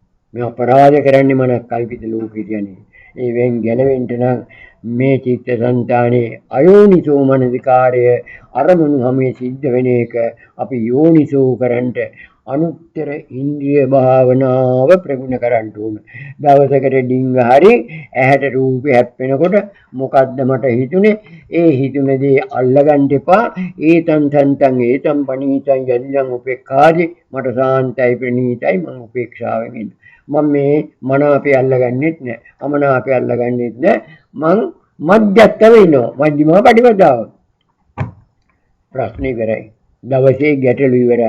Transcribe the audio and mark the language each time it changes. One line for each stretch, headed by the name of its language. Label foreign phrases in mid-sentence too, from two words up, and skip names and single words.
Sinhala: මේ අපරාධ කරන්නේ මන කල්පිත ලෝකෙ කියන්නේ. ඒවෙන් ගැලවෙන්න නම් මේ චිත්තසංතානයේ අයෝනිසෝ මනසිකාරය අරමුණු හැමේ සිද්ධ වෙන එක අපි යෝනිසෝ කරන්ට අනුත්තර ඉන්ද්‍රිය භාවනාව ප්‍රගුණ කරන්න ඕන. දවසකට ඩිංග හරි ඇහැට රූපේ හැප්පෙනකොට මොකද්ද මට හිතුනේ? ඒ හිතුන දේ අල්ලගන්න එපා.
Pali: ඒතං තන්තං ඒතං පනීතං යදිදං උපේක්ඛාදි
Sinhala: මට සාන්තයි ප්‍රණීතයි මම උපේක්ෂාවෙන් ඉන්න. මම මේ මනාපේ අල්ලගන්නෙත් නෑ. අමනාපේ අල්ලගන්නෙත් නෑ. මං මධ්‍යස්ථව ඉන්නවා. මධ්‍යම පටිපදාව. ප්‍රශ්නේ කරයි. දවසේ ගැටලු ඉවරයි.